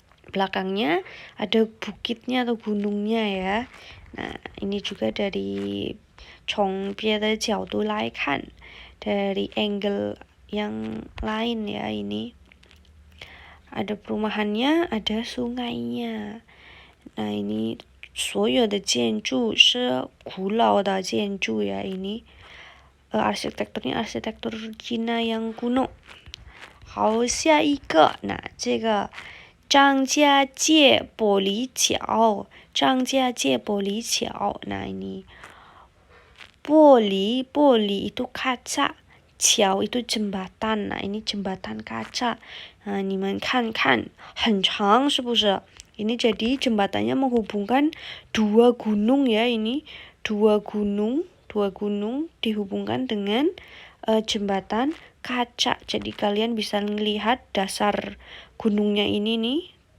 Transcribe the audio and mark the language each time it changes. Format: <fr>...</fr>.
<id>Belakangnya ada bukitnya atau gunungnya ya. Nah, ini juga dari</id> <zh>从别的角度来看,</zh> <id>dari angle yang lain ya ini. Ada perumahannya, ada sungainya. Nah, ini</id> <zh>所有的建筑是古老的建筑</zh> <id>ya ini. Arsitekturnya arsitektur Cina yang kuno.</id> <zh>好，下一个，那这个张家界玻璃桥，张家界玻璃桥.</zh> <id>Nah, ini 玻璃 itu kaca, 桥 itu jembatan. Nah, ini jembatan kaca.</id> <zh>Nah, 你们看看，很长是不是？</zh> <id>Ini jadi jembatannya menghubungkan dua gunung ya ini. Dua gunung dihubungkan dengan jembatan kaca. Jadi kalian bisa melihat dasar gunungnya ini nih.</id>